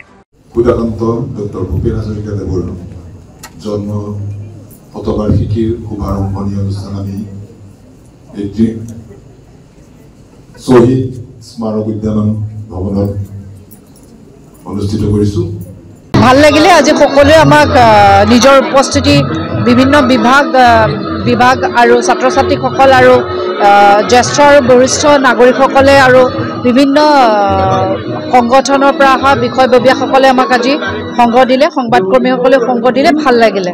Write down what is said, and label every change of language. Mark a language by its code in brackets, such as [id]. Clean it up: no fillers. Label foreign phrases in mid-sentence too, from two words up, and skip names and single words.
[as] ডক্টৰ ভূপেন হাজৰিকা দেৱৰ জন্ম শতবাৰ্ষিকীৰ শুভাৰম্ভণী অনুষ্ঠান শ্বহীদ স্মাৰক উদ্যান ভৱন অনুষ্ঠিত करिছো। ভাল লাগিলে আজি সকলোৱে আমাক নিজৰ উপস্থিতি বিভিন্ন বিভাগ আৰু ছাত্ৰ ছাত্ৰীসকল আৰু জ্যেষ্ঠ আৰু বৰিষ্ঠ নাগৰিকসকলে আৰু বিভিন্ন সংগঠনৰ পৰা অহা বিষয়ববীয়াসকলে আমাক আজি সংগ দিলে, সংবাদকৰ্মীসকলে সংগ দিলে, ভাল লাগিলে।